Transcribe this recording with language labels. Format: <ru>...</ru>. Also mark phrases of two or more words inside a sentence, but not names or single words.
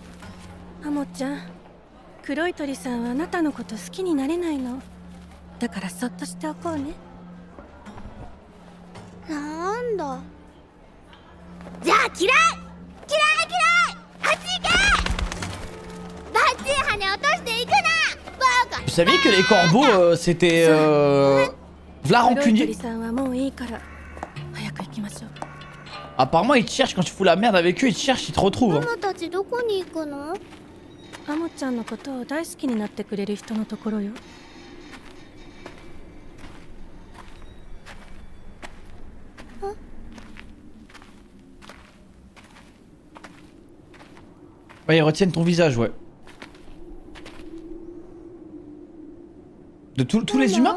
<ja>アモちゃん、黒い鳥さんはあなたのこと好きになれないの。だからそっとしておこうね。なんだ。じゃあ嫌い嫌い嫌い、あっち行け。バッチリ羽落としていくなバカ。</ja> <fr>Vous saviez que les corbeaux c'était v'là rancunier? Apparemment ils te cherchent quand tu fous la merde avec eux, ils te cherchent, ils te retrouvent.</fr> <ja>ママたちどこに行くの？アモちゃんのことを大好きになってくれる人のところよ。</ja> <fr>Ouais, ils retiennent ton visage, ouais. De tous les humains?</fr>